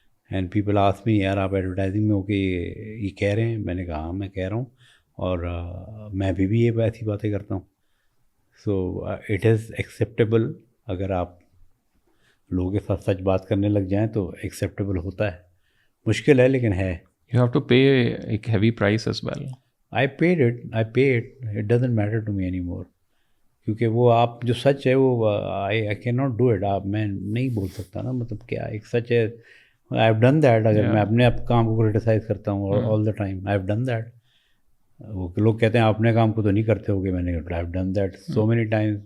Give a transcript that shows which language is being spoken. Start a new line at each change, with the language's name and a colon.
English: and people ask me,
Urdu: یار آپ advertising میں ہو کے یہ کہہ رہے ہیں. میں نے کہا ہاں میں کہہ رہا ہوں, اور میں بھی یہ ایسی باتیں کرتا ہوں.
English: So it is acceptable.
Urdu: اگر آپ لوگوں کے ساتھ سچ بات کرنے لگ جائیں تو ایکسیپٹیبل ہوتا ہے. مشکل ہے لیکن ہے.
English: You have to pay a heavy price as well. I paid it. It doesn't matter to me anymore.
Urdu: کیونکہ وہ آپ جو سچ ہے وہ
English: I cannot do it.
Urdu: میں نہیں بول سکتا نا, مطلب کیا ایک سچ ہے.
English: I have done that.
Urdu: اگر میں اپنے کام کو کرٹیسائز کرتا ہوں
English: all the time, I have done that.
Urdu: وہ لوگ کہتے ہیں آپ اپنے کام کو تو نہیں کرتے ہو گے, میں نے
English: I have done that so many times.